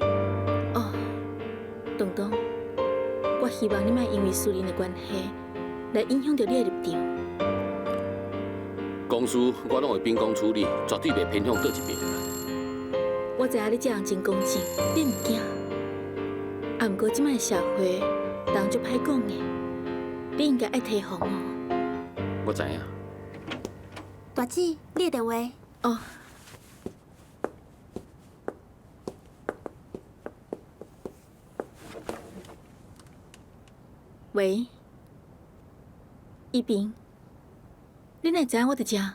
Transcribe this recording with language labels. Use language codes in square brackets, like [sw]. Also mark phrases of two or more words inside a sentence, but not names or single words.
[nan] 哦，东东，我希望你莫因为私人的关系来影响到你的立场。公事我拢会秉公处理，绝对袂偏向倒一边。我知影你这样真公正，你唔惊。啊，不过即摆社会人就歹讲的，你应该爱提防哦。我知影。大姐，你的电话。哦。喂，一平，你哪会知影我伫遮？